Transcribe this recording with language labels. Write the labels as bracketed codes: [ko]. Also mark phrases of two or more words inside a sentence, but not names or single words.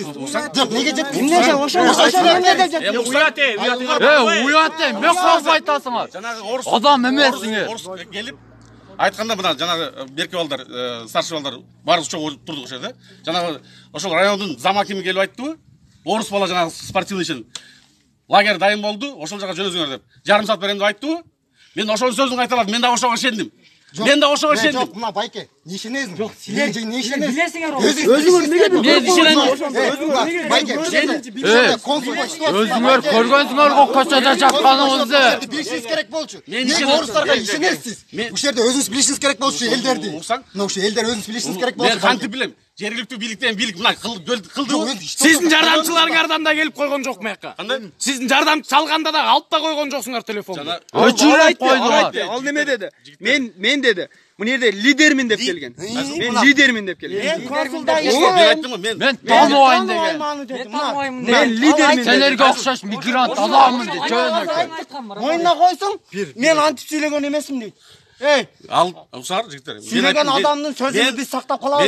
[ky] Жок, неге жеткизсиз? Эмне ошо эмне деп жеткизиз? Уят мен коп айтасыңар. Жанагы Адам эмессиңер. орус келип айтканда мына жанагы берки балдар, старший балдар баарыбыз чогуу турдук ошо жерде. Жанагы ошол райондун зам акими келип айттыбы? [kk] орыс бала жаңағы спортивный үшін лагерь дайын болды, [ky] ошол жака жөнөзүңөр деп. Жарым саат берем деп айттыбы? Мен ошол сөзүн кайталап, мен да ошого ишендим. Мен да ошого ишендим. Жок, мына байке, не ишенесиң? Жок, силер не ишенесиң? билесиңер ол. Өзүңөр неге Мен ишенем. Байке, Өзүңөр көргөнсүңөр го көчөдө жатканыңызды. билишиңиз керек болчу. Мен Неге ишенем. орустарга ишенесиз? Мен- Ушул жерде өзүңүз билишиңиз керек болчу элдерди. Уксаң? Мына ушул элдер өзүңүз билишиңиз керек Мен болчу. кантип билем? Жергиликтүү бийликтен бийлик мына кылды. Сиздин жардамчыларыңардан да келип койгон жок маяка. Кандай? Сиздин жардам салганда да алып да койгон жоксуңар телефонду. Өчүрөп койдуңар. Ал неме деди? Мен деди. Бу нерде лидермин деп келген. Мен лидермин деп келген. Консулда Мен иштедим. айттым го, мен Мен тааныбайм деген. Танымаймын Мен дедим. танымаймын. Мен лидермин. Сендерге окшош мигрант адаммын деп жөнөкөй. Мойнуна койсоң, мен антип сүйлөгөн эмесмин дейт. Эй, ал уксаңар жигиттер. сүйлөгөн адамдын сөзүн биз сактап калабыз.